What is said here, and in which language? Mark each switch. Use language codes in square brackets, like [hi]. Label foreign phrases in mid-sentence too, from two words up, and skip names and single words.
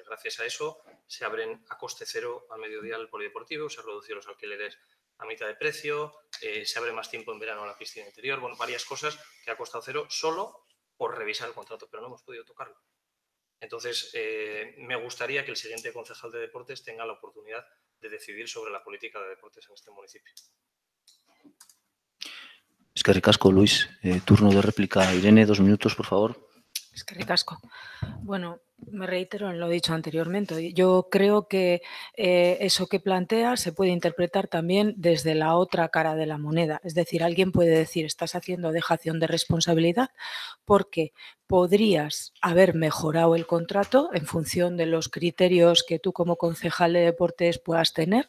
[es] Gracias a eso se abren a coste cero al mediodía el polideportivo, se han reducido los alquileres a mitad de precio, se abre más tiempo en verano la piscina interior, bueno, varias cosas que ha costado cero solo por revisar el contrato, pero no hemos podido tocarlo. Entonces, me gustaría que el siguiente concejal de deportes tenga la oportunidad de decidir sobre la política de deportes en este municipio. [eu] Eskerrik asko, Luis. [es] Turno de réplica. Irene, 2 minutos, por favor. [eu] Eskerrik asko. [es] Bueno, me reitero en lo dicho anteriormente. Yo creo que eso que plantea se puede interpretar también desde la otra cara de la moneda. Es decir, alguien puede decir, estás haciendo dejación de responsabilidad porque podrías haber mejorado el contrato en función de los criterios que tú como concejal de deportes puedas tener.